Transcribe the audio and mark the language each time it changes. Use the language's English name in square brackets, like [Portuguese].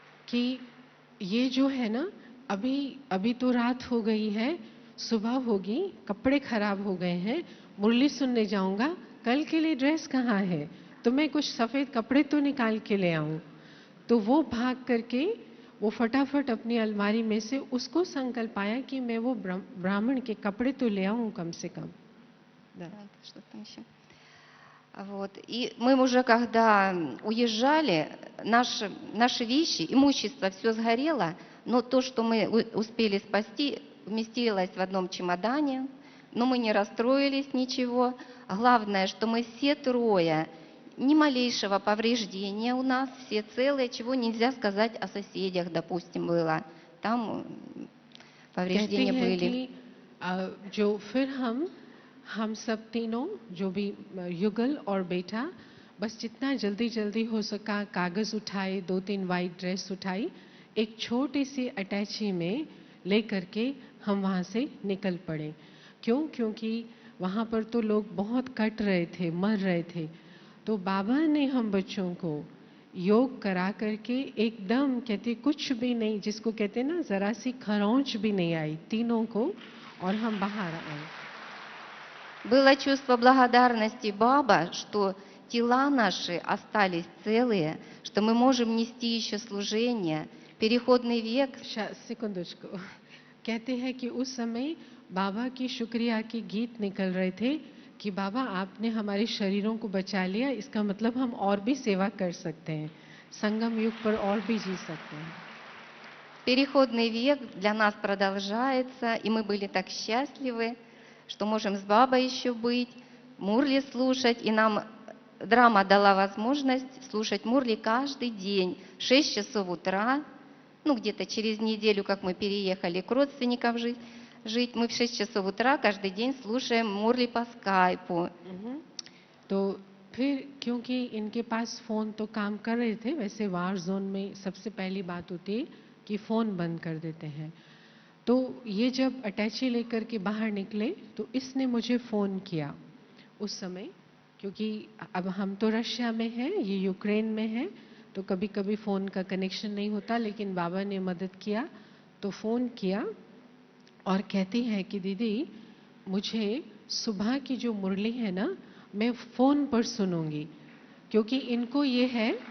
[Hindi] कि ये जो है ना अभी तो रात हो गई है सुबह होगी कपड़े खराब हो गए हैं मुरली सुनने जाऊंगा कल के लिए ड्रेस कहाँ है तो मैं कुछ सफेद कपड़े तो निकाल के ले आऊं तो वो भाग करके वो फटाफट अपनी अलमारी में से उसको संकल्प आया कि मैं वो ब्राह्मण के कपड़े तो ले आऊं कम से कम [Russian] Да, что там еще? Вот. И мы уже когда уезжали, наши вещи, имущество все сгорело, но то, что мы успели спасти, вместилось в одном чемодане, но мы не расстроились ничего. Главное, что мы все трое, ни малейшего повреждения у нас, все целые, чего нельзя сказать о соседях, допустим, было. Там повреждения были. [Hindi] जो फिर हम सब तीनों जो भी युगल और बेटा बस जितना जल्दी हो सका कागज उठाए 2-3 वाइट ड्रेस उठाई एक छोटी सी अटैची में ले करके हम वहाँ से निकल पड़े क्योंकि वहाँ पर तो लोग बहुत कट रहे थे मर रहे थे तो बाबा ने हम बच्चों को योग करा करके एकदम कहते कुछ भी नहीं जिसको कहते ना जरा सी खरोंच भी नहीं आई तीनों को और हम बाहर आए [Russian] Было чувство благодарности Баба, что тела наши остались целые, что мы можем нести еще служение, переходный век. [Hindi] सेकंडों कहते हैं कि उस समय बाबा की शुक्रिया के गीत निकल रहे थे कि बाबा आपने हमारे शरीरों को बचा लिया इसका मतलब हम और भी सेवा कर सकते हैं संगम युग पर और भी जी सकते हैं [Russian] Переходный век для нас продолжается, и мы были так счастливы, что можем с Бабой еще быть, Мурли слушать, и нам драма дала возможность слушать Мурли каждый день, 6 часов утра, ну где-то через неделю, как мы переехали к родственникам жить, мы в 6 часов утра каждый день слушаем Мурли по скайпу. [Hindi] तो फिर क्योंकि इनके पास फ़ोन तो काम कर रहे थे वैसे वार जोन में सबसे पहली बात होती है कि फ़ोन बंद कर देते हैं तो ये जब अटैची लेकर के बाहर निकले तो इसने मुझे फ़ोन किया उस समय क्योंकि अब हम तो रशिया में हैं ये यूक्रेन में है तो कभी कभी फ़ोन का कनेक्शन नहीं होता लेकिन बाबा ने मदद किया तो फ़ोन किया और कहती है कि दीदी मुझे सुबह की जो मुरली है ना मैं फ़ोन पर सुनूंगी क्योंकि इनको ये है